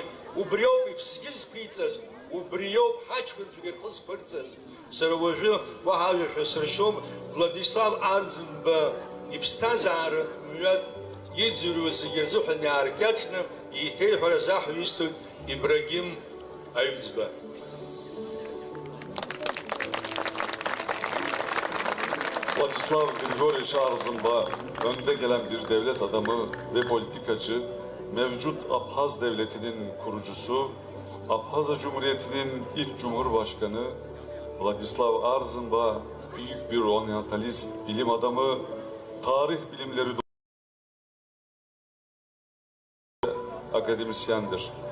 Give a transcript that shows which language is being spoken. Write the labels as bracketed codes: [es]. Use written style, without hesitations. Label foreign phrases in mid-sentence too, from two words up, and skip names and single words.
[ab] Убри ауп иԥсгьы зқәиҵаз, убри ауп ҳаҷкәынцәагьы рхы зқәырҵаз. Сара уажәы уаҳа ажәашәа сыршьом, Владислав Арӡынба иԥсҭазааратә мҩак иӡырҩуа зегьы рзыҳәан иааркьаҿны еиҭеиҳәара заҳәа Ибрагим Аҩӡба. [tr] Vladislav Grigoryeviç Arzinba önde gelen bir devlet adamı ve politikacı, mevcut Abhaz devletinin kurucusu, Abhaz Cumhuriyeti'nin ilk cumhurbaşkanı Vladislav Arzinba büyük bir oryantalist, bilim adamı, tarih bilimleri akademisyendir.